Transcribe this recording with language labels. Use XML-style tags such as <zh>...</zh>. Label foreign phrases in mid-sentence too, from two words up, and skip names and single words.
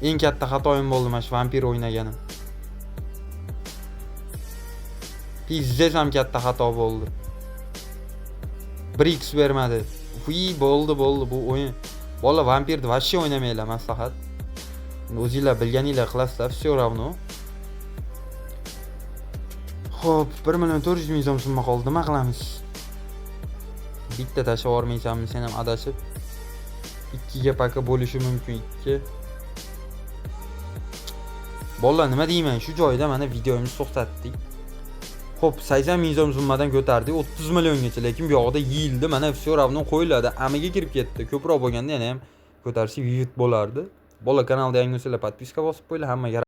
<uz>Eng katta xatoyim bo'ldi mana shu vampir o'ynaganim. Pizzes ham katta xato bo'ldi. 1x bermadi. Bo'ldi bu o'yin. Bola vampirni vashshi o'ynamanglar maslahat. O'zingizlar bilganinglar qilasizlar,</uz> <ru>все равно.</ru> <uz>Xo'p, 1.400.000 so'm summa qoldi, nima qilamiz? Bitta tashlab yubormaysanmi sen ham adashib? 2 ga paka bo'lishi mumkin 2. Bolalar nima deyman, shu joyda mana videomizni to'xtatdik. Xo'p, 80.000 so'm summadan ko'tardik 30 milliongacha, lekin bu yoqda yildi, mana</uz> <ru>все равно</ru> <uz>qo'yiladi, amiga kirib ketdi. Ko'proq bo'lganda yana ham ko'tarishib yut bo'lardi. Bola kanalda yangi bo'lsalar podpiska bosib qo'yinglar, hammaga</uz>